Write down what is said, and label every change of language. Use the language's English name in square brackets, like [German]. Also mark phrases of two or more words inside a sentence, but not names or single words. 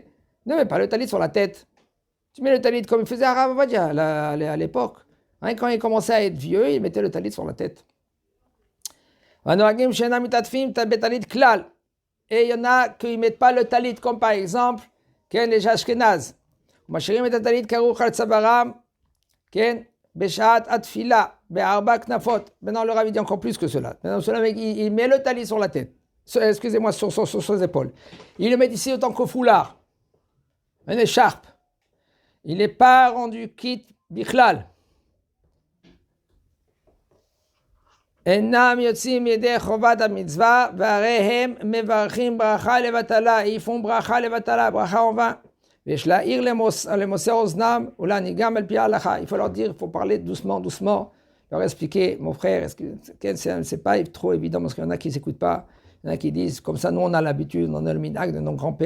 [French] Ne mets pas le talit sur la tête. Tu mets le talit comme il faisait Rav Ovadia à l'époque. Quand il commençait à être vieux, il mettait le talit sur la tête. Et il y en a qui ne mettent pas le talit, comme par exemple les Ashkenaz. [Hebrew] בשעת התפילה, בארבע כנפות. [French] Maintenant, le Rav dit encore plus que cela. Maintenant, cela, il met le talit sur la tête. Excusez-moi, sur ses épaules. Il le met ici autant que foulard. Une écharpe. Il n'est pas rendu quitte bichlal. [Hebrew] אינם יוצאים ידי חובת המצווה, והרי הם מברכים ברכה לבטלה. [French] Ils font [Hebrew] ברכה לבטלה, [French] bracha en vain. Il faut leur dire, il faut parler doucement, leur expliquer, mon frère, c'est pas trop évident parce qu'il y en a qui ne s'écoutent pas, il y en a qui disent, comme ça, nous on a l'habitude, on a le minag de nos grands-pères.